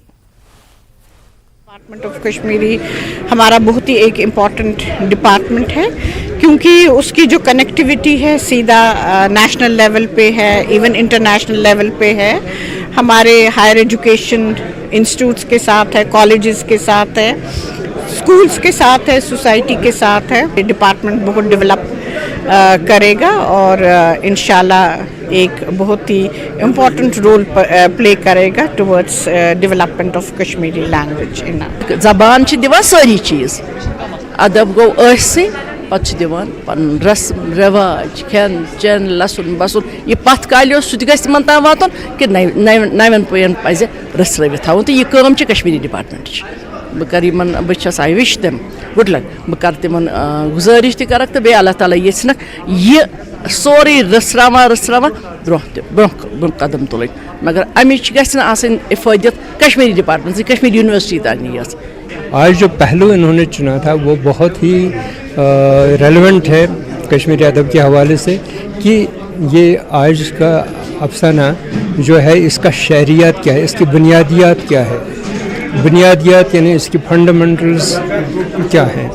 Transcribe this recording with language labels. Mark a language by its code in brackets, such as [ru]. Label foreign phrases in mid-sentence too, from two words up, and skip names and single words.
[en] Department of Kashmiri [ur] ہمارا بہت ہی ایک [en] important department [ur] ہے، کیونکہ اس کی جو کنیکٹیویٹی ہے سیدھا [en] national level [ur] پہ ہے، [en] even international level [ur] پہ ہے، ہمارے [en] higher education institutes [ur] کے ساتھ ہے، کالجز کے ساتھ ہے، اسکولس کے ساتھ ہے، سوسائٹی کے ساتھ ہے۔ یہ ڈپارٹمنٹ بہت ڈیولپ کرے گا اور انشاءاللہ ایک بہت ہی [en] important role play [ur] کرے گا [en] towards development of Kashmiri language. [ks] زبان چھ دیوان ساری چیز، ادب گو ٲسۍ پتہٕ چھ دیوان پن رسم رواج، کھین چین، لسن بسن، یہ پتھ کالہِ سُہ تہِ گژھِ تِمن تام واتُن کہ نوین پُیَن پزِ رٔژھرٲوِتھ تھاوُن، تہٕ یہ کٲم چھِ کشمیری ڈپارٹمنٹٕچ۔ بہٕ کر یِمن، بہٕ چھس [en] I wish them good luck, [ks] بہٕ کر تِمن گزٲرِش تہِ کرکھ تہٕ بیٚیہِ اللہ تعالیٰ یژھنکھ یہِ سورُے رٔژھراوان برونٛہہ قدم تُلٕنۍ، مگر امِچ گژھِ نہٕ آسٕنۍ افٲدیت کشمیری ڈپارٹمنٹ کشمیری یونیورسٹی تانی یٲژ۔ [ur] آج جو پہلو انہوں نے چنا تھا وہ بہت ہی ریلیونٹ ہے کشمیری ادب کے حوالے سے، کہ یہ آج کا افسانہ جو ہے اس کا شہریات کیا ہے، اس کی بنیادیات کیا ہے، بنیادیات یعنی اس کی فنڈامنٹلز کیا ہیں۔